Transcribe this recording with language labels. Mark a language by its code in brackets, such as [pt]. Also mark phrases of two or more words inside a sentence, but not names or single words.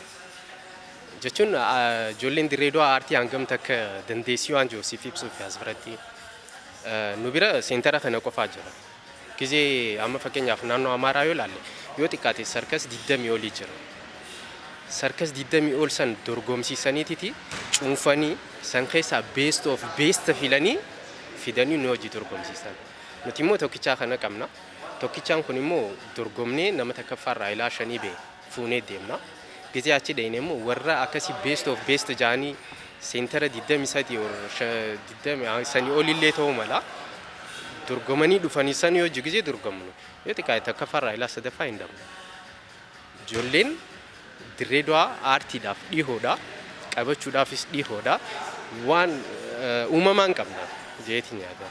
[om] Jechuun ijoolleen dirree dho'aa aartii hangam takka dandeessii waan jiruuf ibsuuf as biratti nu bira seentara kana qofaa jira. Gizee amma fakkeenyaaf naannoo Amaaraa yoo ilaalle yoo xiqqaate sarkas 20 olii jira. Sarkas 20 ol san dorgomsiisaniiti cuunfanii san keessaa [en] best of best [om] filanii fidanii nu hojii dorgomsiisan. Nuti immoo tokkichaa kana qabna. Tokkichaan kun immoo dorgomnee nama takkaffaarraa ilaa 5 bee fuunee deemna. Gizee achi dhayne immoo warra akkasii [en] best of best [om] jaanii seentara 23 20 sanii olillee ta'uu mala dorgomanii dhufanii sanii hojii gizee dorgomnu yoo xiqqaate takkaffaarraa ilaa 3ffaa hin dhabnu. Ijoolleen dirree dho'aa aartiidhaaf dhihoodha qabachuudhaafis dhihoodha waan uumamaan qabna jeetiin yaada.